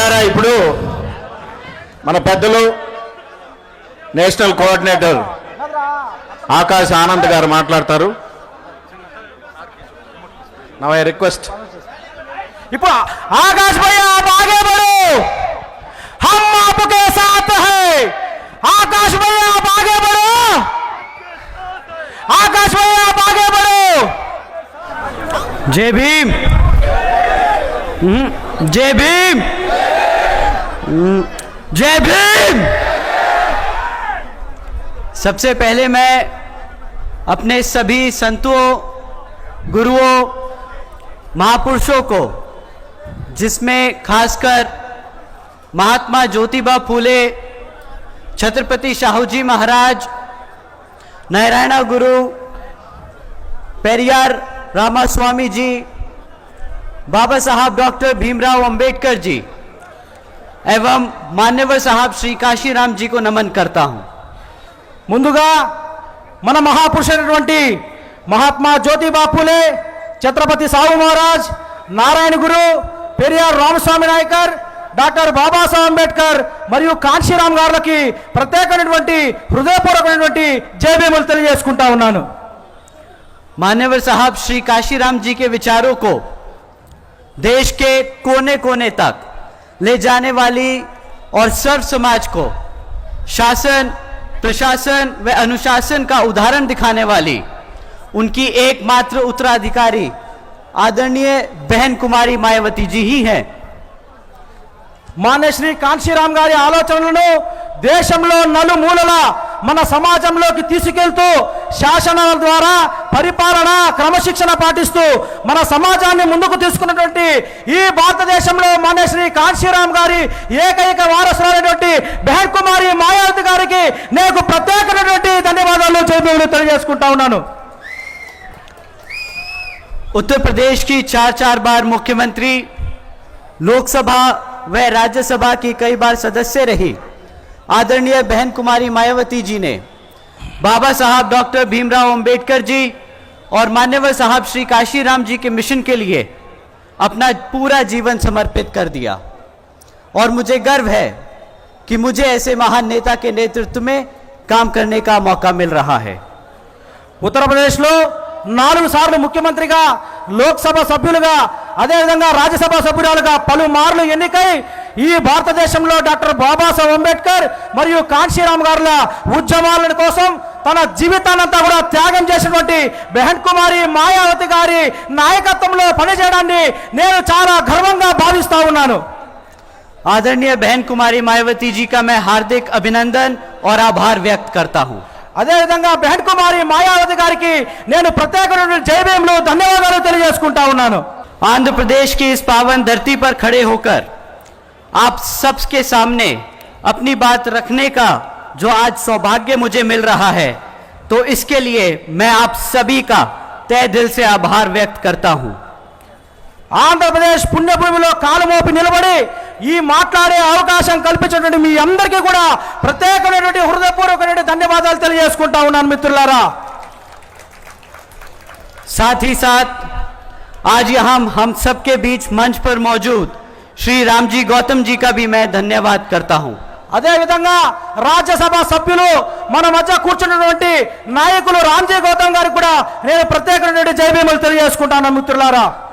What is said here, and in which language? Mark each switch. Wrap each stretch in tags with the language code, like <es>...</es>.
<te>ఇప్పుడు మన పెద్దలు నేషనల్ కోఆర్డినేటర్ ఆకాశ్ ఆనంద్ గారు మాట్లాడతారు.</te> <en>now I request</en> <te>ఇప్పుడు</te> <hi>आकाश भैया आप आगे बढ़ो, हम आपके साथ हैं. आकाश भैया आप आगे बढ़ो, आकाश भैया आप आगे बढ़ो. जय भीम, जय भीम, जय भीम. सबसे पहले मैं अपने सभी संतों, गुरुओं, महापुरुषों को, जिसमें खासकर महात्मा ज्योतिबा फूले, छत्रपति शाहूजी महाराज, नारायण गुरु, पेरियार रामास्वामी जी, बाबा साहब डॉक्टर भीमराव अंबेडकर जी एवं मान्यवर साहब श्री काशीराम जी को नमन करता हूं.</hi> <te>ముందుగా మన మహాపురుషులైనటువంటి మహాత్మా జ్యోతిబా ఫూలే, ఛత్రపతి సాహు మహారాజ్, నారాయణ గురు, పెరియార్ రామస్వామి నాయకర్, డాక్టర్ బాబాసాహెబ్ అంబేద్కర్ మరియు కాంశీరామ్ గారికి ప్రత్యేకమైనటువంటి హృదయపూర్వకమైనటువంటి జయభీములు తెలియజేసుకుంటా ఉన్నాను.</te> <hi>मान्यवर साहब श्री काशीराम जी के विचारों को देश के कोने कोने तक ले जाने वाली और सर्व समाज को शासन, प्रशासन व अनुशासन का उदाहरण दिखाने वाली उनकी एकमात्र उत्तराधिकारी आदरणीय बहन कुमारी मायावती जी ही हैं.</hi> <te>మాన్య శ్రీ కాంశీరామ్ గారి ఆలోచనలను దేశంలో నలుమూలల మన సమాజంలోకి తీసుకెళ్తూ శాసనాల ద్వారా పరిపాలన క్రమశిక్షణ పాటిస్తూ మన సమాజాన్ని ముందుకు తీసుకున్నటువంటి ఈ భారతదేశంలో మాన్య శ్రీ కాంశీరామ్ గారి ఏకైక వారసులైనటువంటి బహన్ కుమారి మాయావతి గారికి నేను ప్రత్యేకమైనటువంటి ధన్యవాదాలు తెలియజేసుకుంటా ఉన్నాను.</te> <hi>उत्तर प्रदेश की चार बार मुख्यमंत्री, लोकसभा व राज्यसभा की कई बार सदस्य रही आदरणीय बहन कुमारी मायावती जी ने बाबा साहब डॉक्टर भीमराव अंबेडकर जी और मान्यवर साहब श्री काशीराम जी के मिशन के लिए अपना पूरा जीवन समर्पित कर दिया. और मुझे गर्व है कि मुझे ऐसे महान नेता के नेतृत्व में काम करने का मौका मिल रहा है.</hi> <te>उत्तर प्रदेश లో 4 సార్లు ముఖ్యమంత్రిగా, లోక్సభ సభ్యులుగా, అదేవిధంగా రాజ్యసభ సభ్యురాలుగా పలుమార్లు ఎన్నికై ఈ భారతదేశంలో డాక్టర్ బాబాసాహెబ్ అంబేద్కర్ మరియు కాంశీరామ్ గారుల ఉద్యమాల కోసం తన జీవితాన్నంతా కూడా త్యాగం చేసినటువంటి బహన్ కుమారి మాయావతి గారి నాయకత్వంలో పనిచేయడాన్ని నేను చాలా గర్వంగా భావిస్తా ఉన్నాను.</te> <hi>आदरणीय बहन कुमारी मायावती जी का मैं हार्दिक अभिनंदन और आभार व्यक्त करता हूं.</hi> <te>అదేవిధంగా బహన్ కుమారి మాయావతి గారికి నేను ప్రత్యేకమైన జయభీములు ధన్యవాదాలు తెలియజేసుకుంటా ఉన్నాను.</te> <hi>आंध्र प्रदेश की इस पावन धरती पर खड़े होकर आप सबके सामने अपनी बात रखने का जो आज सौभाग्य मुझे मिल रहा है, तो इसके लिए मैं आप सभी का तहे दिल से आभार व्यक्त करता हूं.</hi> <te>ఆంధ్రప్రదేశ్ పుణ్యభూమిలో కాలుమోపి నిలబడి ఈ మాట్లాడే అవకాశం కల్పించినటువంటి మీ అందరికీ కూడా ప్రత్యేకమైనటువంటి హృదయపూర్వకమైన ధన్యవాదాలు తెలియజేసుకుంటా ఉన్నాను మిత్రులారా.</te> <hi>साथ ही साथ आज यहाँ हम सबके बीच मंच पर मौजूद श्री रामजी गौतम जी का भी मैं धन्यवाद करता हूँ.</hi> <te>అదేవిధంగా రాజ్యసభ సభ్యులు మన మధ్య కూర్చున్నటువంటి నాయకులు రామ్జీ గౌతమ్ గారికి కూడా నేను ప్రత్యేకమైనటువంటి జయభీములు తెలియజేసుకుంటాను మిత్రులారా.</te>